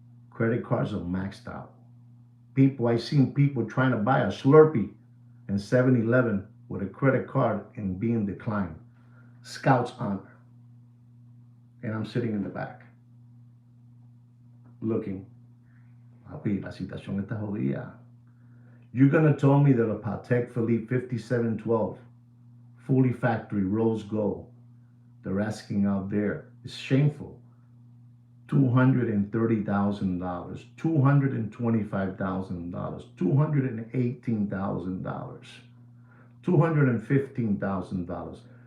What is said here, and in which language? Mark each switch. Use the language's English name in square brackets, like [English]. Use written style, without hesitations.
[English] Credit cards are maxed out. I seen people trying to buy a Slurpee in 7-Eleven with a credit card and being declined. Scouts honor. And I'm sitting in the back, looking. [Spanish] Papi, la situación está jodida. [English] You're going to tell me that a Patek Philippe 5712, fully factory, rose gold, they're asking out there, it's shameful. $230,000, $225,000, $218,000, $215,000.